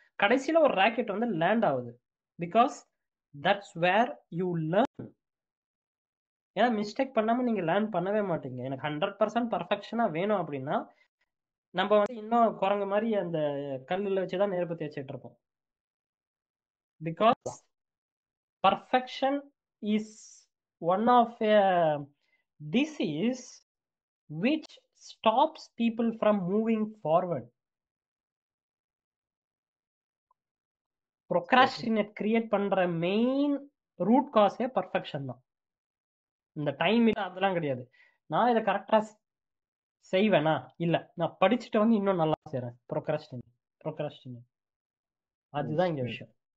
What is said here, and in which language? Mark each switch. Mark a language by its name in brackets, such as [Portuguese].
[Tamil] கடைசியில ஒரு ராக்கெட் வந்து லேண்ட் ஆகுது. [English] Because that's where you learn. [Tamil] ஏன்னா மிஸ்டேக் பண்ணாம நீங்க லேர்ன் பண்ணவே மாட்டீங்க. எனக்கு 100% பர்ஃபெக்ஷனா வேணும் அப்படின்னா நம்ம வந்து இன்னும் குரங்கு மாதிரி அந்த கல்லுல வச்சுதான் நெருப்பு தேய்ச்சிட்டு இருப்போம். [English] Because perfection is one of a disease which stops people from moving forward. [Tamil] Procrastinate create பண்ற மெயின் ரூட் காஸே பர்ஃபெக்ஷன் தான். இந்த டைம் இல்ல அதெல்லாம் கிடையாது. நான் இதை கரெக்டா செய்வேனா இல்ல, நான் படிச்சுட்டு வந்து இன்னும் நல்லா செய்றேன். procrastinate அதுதான் இங்க விஷயம்.